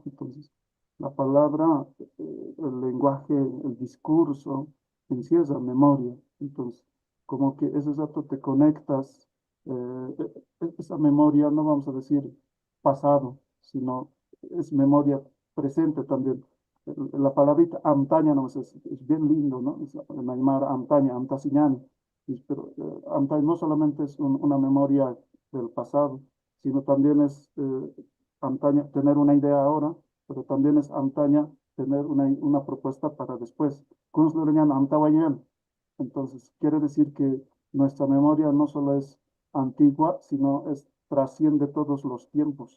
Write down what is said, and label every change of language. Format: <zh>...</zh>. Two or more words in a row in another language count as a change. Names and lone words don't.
<es>Entonces, la palabra, el lenguaje, el discurso, encierra memoria. Entonces, como que ese rato te conectas, esa memoria, no vamos a decir pasado, sino es memoria presente también. La palabrita antaña no, es bien lindo, ¿no? Es en Aymara,</es> <ay>antaña, antasiñani.</ay> <es>Pero antaña no solamente es una memoria del pasado, sino también es antaña tener una idea ahora, pero también es antaña tener una propuesta para después. Kunstlerin antawayen. Entonces, quiere decir que nuestra memoria no solo es antigua, sino trasciende todos los tiempos.</es>